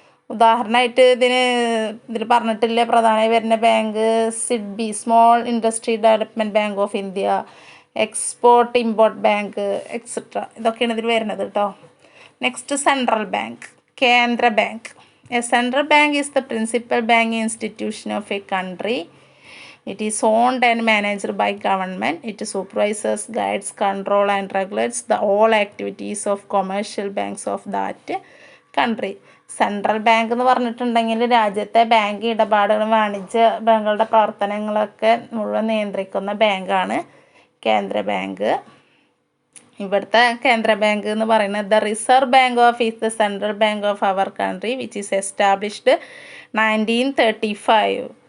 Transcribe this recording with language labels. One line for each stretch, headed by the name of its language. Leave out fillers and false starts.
Malayalam: ഉദാഹരണമായിട്ട് ഇതിൽ പറഞ്ഞിട്ടില്ല പ്രധാനമായി വരുന്ന bank SIDBI, small industry development bank of India, export import bank etcetera. ഇതൊക്കെയാണ് ഇതിൽ വരുന്നത് കേട്ടോ. നെക്സ്റ്റ് സെൻട്രൽ ബാങ്ക്, കേന്ദ്ര bank.
English: A central bank is the principal banking institution of a country. It is owned and managed by government. It supervises, guides, control and regulates the all activities of commercial banks of that country.
Malayalam: Central bank എന്ന് പറഞ്ഞിട്ടുണ്ടെങ്കിൽ രാജ്യത്തെ bank ഇടപാടുകളും വാണിജ്യ ബാങ്കുകളുടെ പ്രവർത്തനങ്ങളൊക്കെ മുഴുവൻ നിയന്ത്രിക്കുന്ന ബാങ്കാണ് കേന്ദ്ര ബാങ്ക്. ഇവിടുത്തെ കേന്ദ്ര ബാങ്ക് എന്ന് പറയുന്നത്
English: The Reserve Bank of is the central bank of our country which is established 1935.